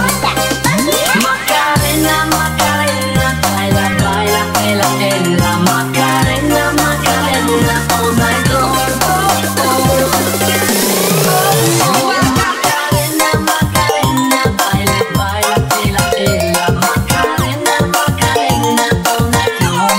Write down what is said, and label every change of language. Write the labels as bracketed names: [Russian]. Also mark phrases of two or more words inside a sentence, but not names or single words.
[Spanish] Macarena, Macarena, baila, baila, ela, ela, Macarena, Macarena, [English] all night long. [Spanish] Macarena, Macarena, baila, baila, ela, ela, Macarena, Macarena, [English] all night long.